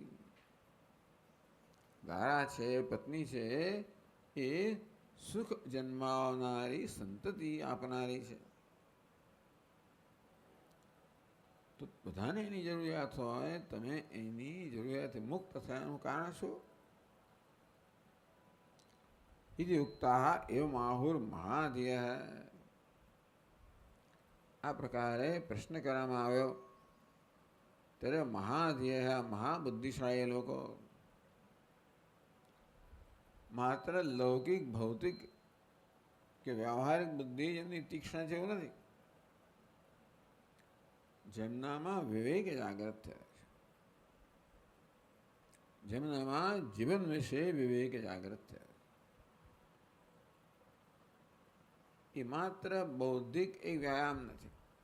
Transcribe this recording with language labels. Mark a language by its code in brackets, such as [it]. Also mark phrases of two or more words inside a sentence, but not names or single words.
[gu] દારા છે, પત્ની છે, એ સુખ જન્માવનારી સંતતિ આપનારી છે. તો બધાને એની જરૂરિયાત હોય, તમે એની જરૂરિયાતથી મુક્ત થયાનું કારણ શું? [sa] इति उक्ताः एवं आहुर्महाधियः। [gu] આ પ્રકારે પ્રશ્ન કરવામાં આવ્યો ત્યારે મહાધિયઃ મહાબુદ્ધિશાળી લોકો માત્ર લૌકિક ભૌતિક કે વ્યવહારિક બુદ્ધિ જેમની તીક્ષ્ણ છે એવું નથી, જેમનામાં વિવેક જાગૃત થયા છે, જેમનામાં જીવન વિશે વિવેક જાગૃત થયા, એ માત્ર બૌદ્ધિક એક વ્યાયામ નથી,